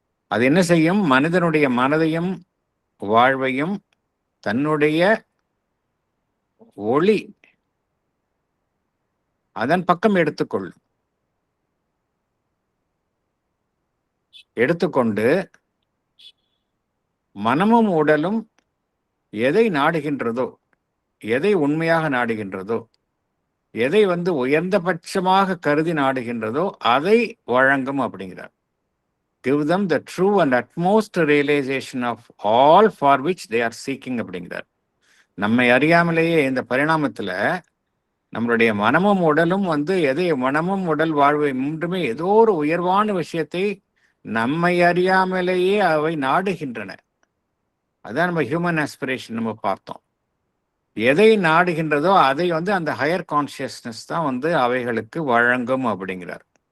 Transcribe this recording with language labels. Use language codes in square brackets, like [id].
[ta] அது என்ன செய்யும்? மனிதனுடைய மனதையும் வாழ்வையும் தன்னுடைய ஒளி அதன் பக்கம் எடுத்துக்கொண்டு மனமும் உடலும் எதை நாடுகின்றதோ, எதை உண்மையாக நாடுகின்றதோ, எதை உயர்ந்தபட்சமாக கருதி நாடுகின்றதோ அதை வழங்கும் அப்படிங்கிறார். [en] Give them the true and utmost realization of all for which they are seeking அப்படிங்கிறார். [ta] நம்மை அறியாமலேயே இந்த பரிணாமத்துல நம்மளுடைய மனமும் உடலும் மனமும் உடல் வாழ்வை மூன்றுமே ஏதோ ஒரு உயர்வான விஷயத்தை நம்மை அறியாமலேயே அவை நாடுகின்றன. அதான் நம்ம ஹியூமன் ஆஸ்பிரேஷன் நம்ம பார்த்தோம். எதை நாடுகின்றதோ அதை அந்த ஹையர் கான்சியஸ்னஸ் தான் அவைகளுக்கு வழங்கும் அப்படிங்கிறார்.